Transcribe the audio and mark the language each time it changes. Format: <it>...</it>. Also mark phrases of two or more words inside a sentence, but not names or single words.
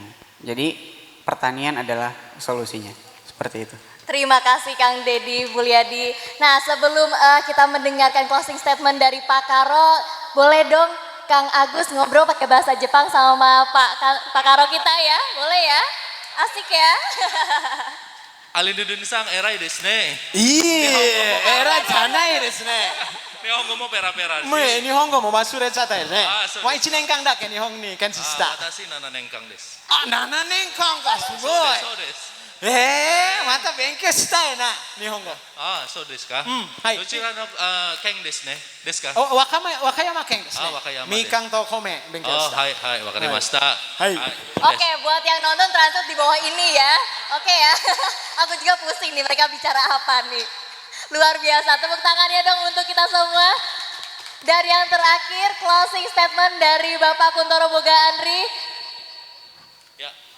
<id>Jadi pertanian adalah solusinya. Seperti itu. Terima kasih Kang Dedi Mulyadi. Nah, sebelum kita mendengarkan</id> <en>closing statement</en> <id>dari Pak Karo, boleh dong Kang Agus ngobrol pakai bahasa Jepang sama Pak Karo kita ya? Boleh ya? Asik ya?</id> <ja>アリヌルンさん偉いですね。えらじゃないですね. 日本語もペラペラです。日本語も忘れちゃったよね。そうです。もう1年間だけ日本にキャンセルした。私7年間です。 7年間か、すごい。そうです。また勉強したいな、日本語。そうですか。はい。どちらの県ですね。ですか。和歌山県ですね。和歌山です。みかんと米勉強した。はいはい、わかりました。はい。</ja> <id>Oke, buat yang nonton translate di bawah ini ya. Oke ya. Aku juga pusing nih mereka bicara apa nih. Luar biasa. Tepuk tangannya dong untuk kita semua. Dan yang terakhir</id> <en>closing statement</en> <id>dari Bapak Kuntoro Boga Andri. Ya.</id>